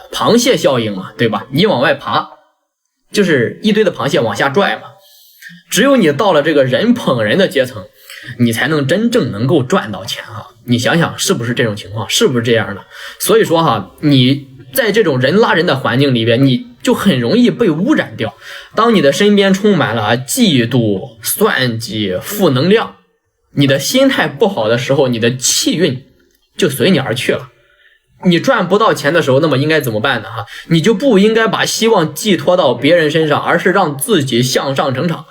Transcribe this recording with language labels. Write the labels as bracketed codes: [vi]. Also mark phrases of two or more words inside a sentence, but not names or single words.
[zh] 螃蟹效应嘛，对吧？你往外爬，就是一堆的螃蟹往下拽嘛。只有你到了这个人捧人的階層，你才能真正能夠賺到錢哈。你想想是不是這種情況？是不是這樣的？所以說哈，你在這種人拉人的環境裡邊，你就很容易被污染掉。當你的身邊充滿了嫉妒、算計、負能量，你的心態不好的時候，你的氣運就隨你而去了。你賺不到錢的時候，那麼應該怎麼辦呢？你就不應該把希望寄托到別人身上，而是讓自己向上成長。